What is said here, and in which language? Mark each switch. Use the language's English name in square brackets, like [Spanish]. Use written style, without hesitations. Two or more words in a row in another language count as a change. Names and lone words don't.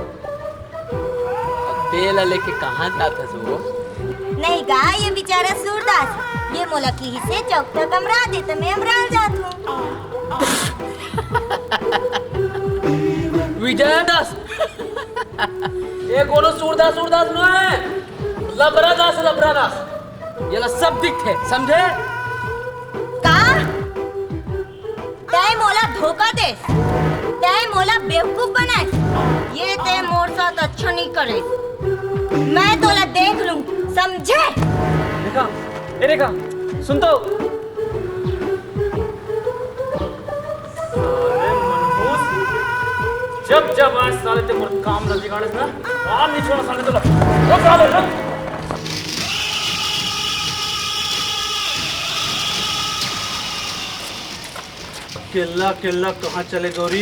[Chhattisgarhi] बेला लेके कहाँ जाता सो? नहीं गा, ये बेचारा सूरदास ये मोला की हिस्से चौक तक अमरा दे तो मैं अमरा जात हूँ। विजय दास ये कोनो सूरदास न है, लबरा दास ये ला सब दिखे समझे? का? तय मोला धोखा दे, तय मोला बेवकूफ बनाए, ये तय मोर साथ अच्छा नहीं करे। मैं तोला देख लूं, समझे? रेखा, ए रेखा, सुन तो। साले मनहूस, जब आज साले ते मोर काम न बिगाड़े ना, काम नहीं छोड़ा साले तो। रुक साले रुक। केला कहाँ चले गौरी?